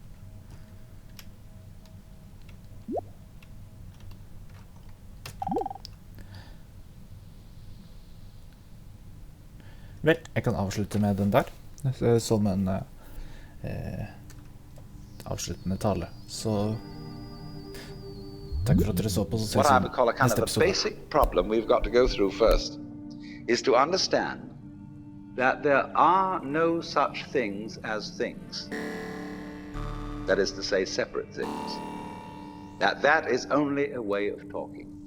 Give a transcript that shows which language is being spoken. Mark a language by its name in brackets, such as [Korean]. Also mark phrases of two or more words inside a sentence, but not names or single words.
[Norwegian] Vel, jeg kan avslutte med den der, som en avsluttende tale. Så takk for at dere så på, så [English] What [Norwegian] ses [English] I [Norwegian] vi [English] would call a kind of [Norwegian] neste [English] a [Norwegian] episode. [English] basic problem we've got to go through first is to understand that there are no such things as things. That is to say, separate things. That is only a way of talking.